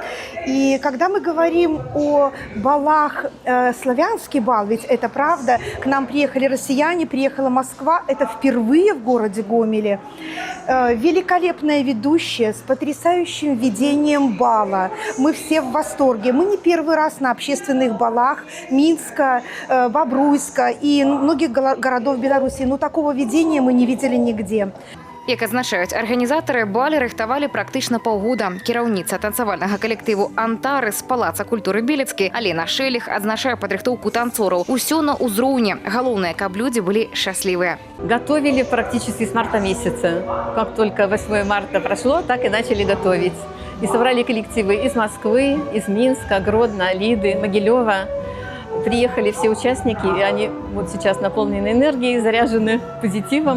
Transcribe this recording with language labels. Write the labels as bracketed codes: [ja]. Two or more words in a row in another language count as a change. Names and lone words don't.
[ru] И когда мы говорим о балах, славянский бал, ведь это правда, к нам приехали россияне, приехала Москва, это впервые в городе Гомеле. Великолепная ведущая с потрясающим ведением бала. Мы все в восторге. Мы не первый раз на общественных балах Минска, Бобруйска и многих городов Беларуси. Но такого ведения мы не видели нигде. [be] Як адзначаюць арганізатары, балі рыхтавалі практычна паўгода. Кіраўніца танцавальнага калектыву «Антары» з Палаца культуры Белецкі Алена Шэліх адзначае падрыхтоўку танцораў. Усё на ўзроўні. Галоўнае, каб людзі былі шчаслівыя. [ru] Готовили практически с марта месяца. Как только 8 марта прошло, так и начали готовить. И собрали коллективы из Москвы, из Минска, Гродно, Лиды, Могилева. Приехали все участники, и они вот сейчас наполнены энергией, заряжены позитивом.